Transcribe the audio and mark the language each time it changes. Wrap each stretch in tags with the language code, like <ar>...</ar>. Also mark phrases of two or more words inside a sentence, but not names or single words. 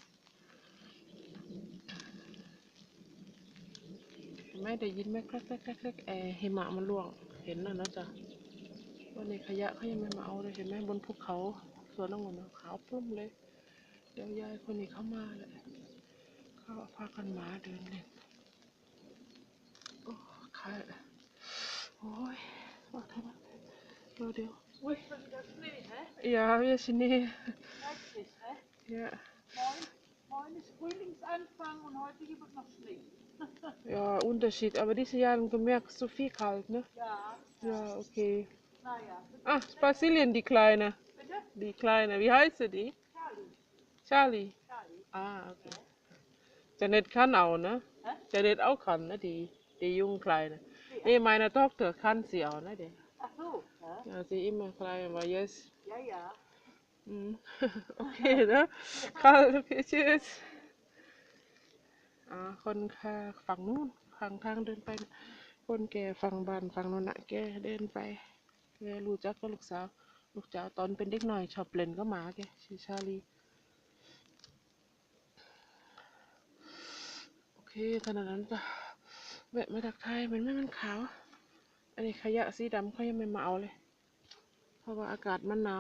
<th>ไม่ได้ยินไหมแครกแครกแครกแครกหิมะมันร่วงเห็นแล้วนะจ๊ะวันนี้ขยะเขายังไม่มาเอาเลยเห็นไหมบนภูเขาสวนองุ่นขาวปลุ้มเลยเดี๋ยวยายคนนี้เข้ามาเลยเขาพากันหมาเดินเล่นโอ้ใครโอ้ยว่าทำไมเดี๋ยวอุ้ย</th> <de>ja wir sind hier ja Morgen ist Frühlingsanfang und heute gibt es noch Schnee. ja Unterschied aber dieses Jahr du merkst so viel kalt ne Ja. ja okay Naja. ah Brasilien die kleine Bitte? die kleine wie heißt die Charlie. Charlie Charlie. ah okay Janet kann auch ne Hä? Janet auch kann ne die junge kleine Ja. nee meine Tochter kann sie auch ne die Ach so. Ja, ja sie immer klein aber jetzt ja. Ja. okay ne kalt okay tschüss</de> <th>คนค่ะฝั่งนู้นฝั่งทางเดินไปคนแก่ฝั่งบ้านฝั่งนู้นน่ะแกเดินไปแกรู้จักก็ลูกสาวตอนเป็นเด็กหน่อยชอบเล่นก็หมาแกชื่อชาลี โอเคขนาดนั้นจ้ะแวะมาทักทายมันขาวอันนี้ขยะสีดำเขายังไม่มาเอาเลยเพราะว่าอากาศมันหนาว</th>